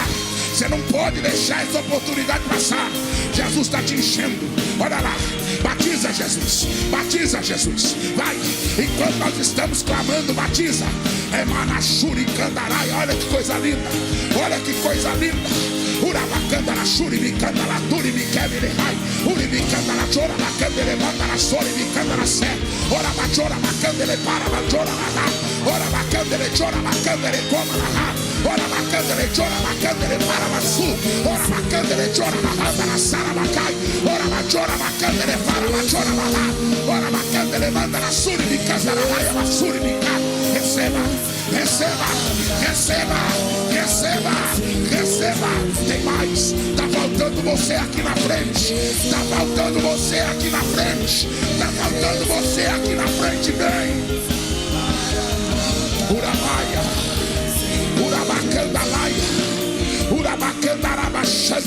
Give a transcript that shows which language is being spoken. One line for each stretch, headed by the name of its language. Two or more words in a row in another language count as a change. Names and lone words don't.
Portuguese: Você não pode deixar essa oportunidade passar. Jesus está te enchendo. Olha lá, batiza Jesus. Batiza Jesus. Vai, enquanto nós estamos clamando, batiza. É Manachuri Candarai. Olha que coisa linda. Olha que coisa linda. Urabacanda la shuri mi canda la turi mi kevile hai. Uri mi canda la chora la candele manda la soli mi canda la se. Ora ma chora ma candele para ma chora la ha. Ora ma candele chora ma candele coma la ha. Ora ma candele chora ma candele para ma su. Ora ma candele chora ma manda la sara ma cai. Ora ma chora ma candele para ma chora ma ha. Ora ma candele manda la suri mi canda la ha ma suri mi cai. Receba, receba, receba, receba, receba. Tem mais, tá faltando você aqui na frente. Tá faltando você aqui na frente. Tá faltando você aqui na frente. Vem. Urabaia, urabacandalaia, urabacandarabachanda.